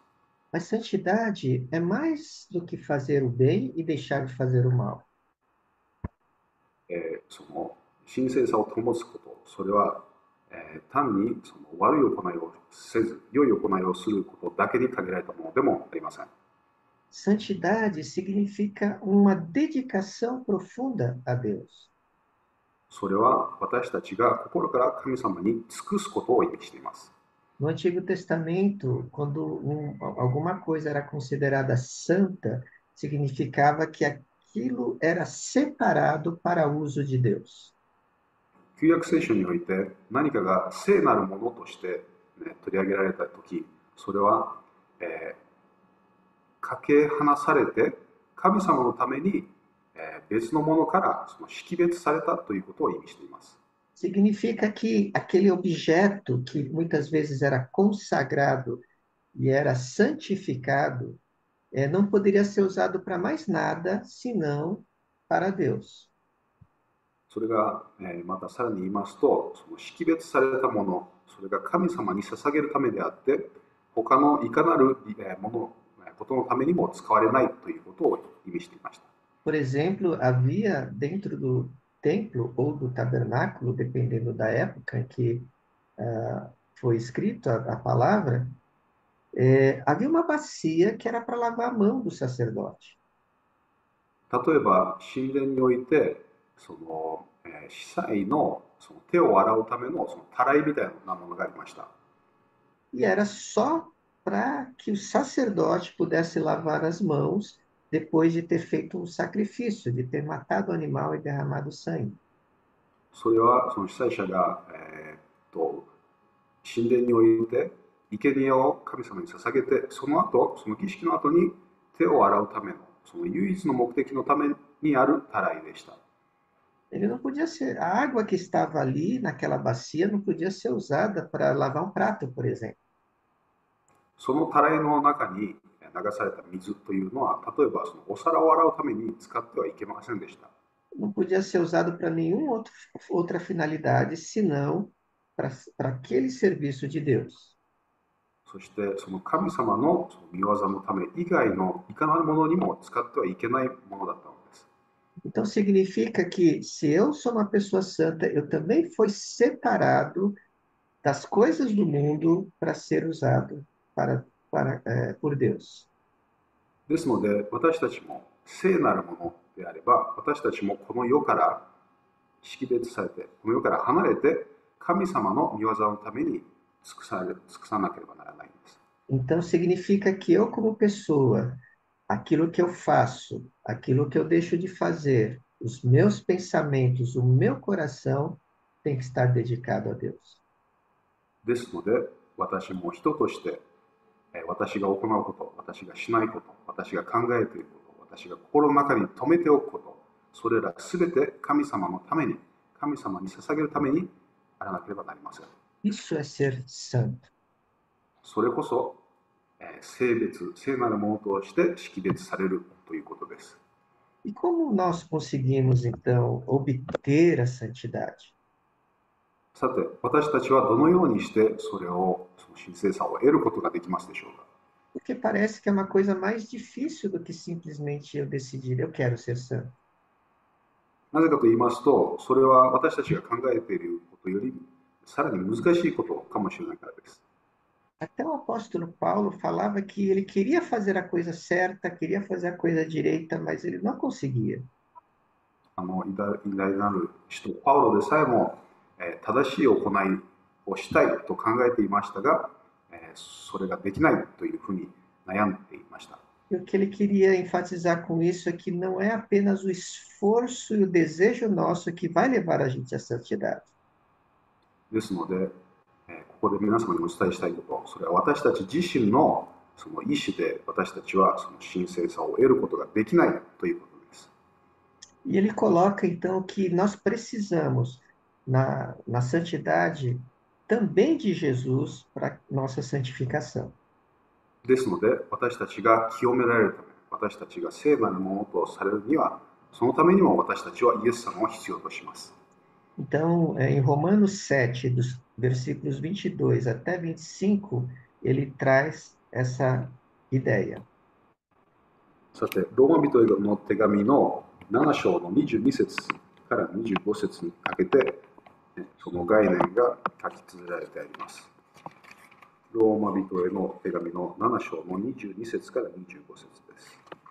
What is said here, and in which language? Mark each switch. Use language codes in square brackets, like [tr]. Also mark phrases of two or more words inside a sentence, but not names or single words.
[pt] Mas santidade é mais do que fazer o bem e deixar de fazer o mal. [ja] その神聖さを保つこと、それは単にその悪い行いをせず、良い行いをすることだけに限られたものでもありません。 [pt] Santidade significa uma dedicação profunda a Deus. [ja] それは私たちが心から神様に尽くすことを意味しています。 [pt] No Antigo Testamento, quando alguma coisa era considerada santa, significava que aquilo era separado para uso de Deus. [ja] 旧約聖書において何かが聖なるものとして、取り上げられたとき、それは、かけ離されて神様のために、別のものからその識別されたということを意味しています。 [pt] Significa que aquele objeto que muitas vezes era consagrado e era santificado, não poderia ser usado para mais nada senão para Deus. [ja] それが、またさらに言いますと、その識別されたもの、それが神様に捧げるためであって、他のいかなるもの、ことのためにも使われないということを意味していました。 [pt] Por exemplo, havia dentro do templo ou do tabernáculo, dependendo da época em que foi escrito a palavra, havia uma bacia que era para lavar a mão do sacerdote. [ja] 例えば、神殿において、司祭のその手を洗うためのそのたらいみたいなものがありました。 [pt] E era só para que o sacerdote pudesse lavar as mãos depois de ter feito um sacrifício, de ter matado o animal e derramado sangue. [ja] それはその司祭者が、神殿において生贄を神様に捧げて、その後、その儀式の後に手を洗うための、その唯一の目的のためにあるたらいでした。 [pt] Ele não podia ser, a água que estava ali naquela bacia não podia ser usada para lavar um prato, por exemplo. [ja] そのたらいの中に流された水というのは、例えばそのお皿を洗うために使ってはいけませんでした。 [pt] Não podia ser usado para nenhuma outra finalidade, senão para aquele serviço de Deus. [ja] そしてその神様のその御業のため以外のいかなるものにも使ってはいけないものだったのです。 [pt] Então significa que se eu sou uma pessoa santa, eu também fui separado das coisas do mundo para ser usado por Deus. [ja] ですので、私たちも聖なるものであれば、私たちもこの世から識別されて、この世から離れて、神様の御業のために尽くさなければならないんです。 [pt] Então significa que eu, como pessoa, aquilo que eu faço, aquilo que eu deixo de fazer, os meus pensamentos, o meu coração tem que estar dedicado a Deus. [ja] ですので、私も人として、私が行うこと、私がしないこと、私が考えていること、私が心の中に留めておくこと、それらすべて神様のために、神様に捧げるためにやらなければなりません。 [pt] Isso é ser santo. [ja] それこそ、聖なるものとして識別されるということです。 [pt] E como nós conseguimos, então, obter a santidade? [ja] さて、私たちはどのようにしてそれを、その神聖さを得ることができますでしょうか。 [pt] Porque parece que é uma coisa mais difícil do que simplesmente eu decidir, eu quero ser santo. [ja] なぜかと言いますと、それは私たちが考えていることよりさらに難しいことかもしれないからです。 [pt] Até o apóstolo Paulo falava que ele queria fazer a coisa certa, queria fazer a coisa direita, mas ele não conseguia. [ja] 偉大なる人、パウロでさえも、正しい行いをしたいと考えていましたが、それができないというふうに悩んでいました。 [pt] E o que ele queria enfatizar com isso é que não é apenas o esforço e o desejo nosso que vai levar a gente à santidade. [ja] ですので、ここで皆様にお伝えしたいこと、それは私たち自身のその意思で私たちはその神聖さを得ることができないということです。 [pt] E ele coloca, então, que nós precisamos, na santidade, também de Jesus para nossa santificação. [ja] ですので、私たちが清められるため、私たちが聖なるものとされるには、そのためにも私たちはイエス様を必要とします。 [pt] Então, em Romanos 7, dos versículos 22 até 25, ele traz essa ideia. [ja] さて、ローマ人への手紙の7章の22節から25節にかけて、その概念が書き綴られてあります。ローマ人への手紙の7章の22節から25節です。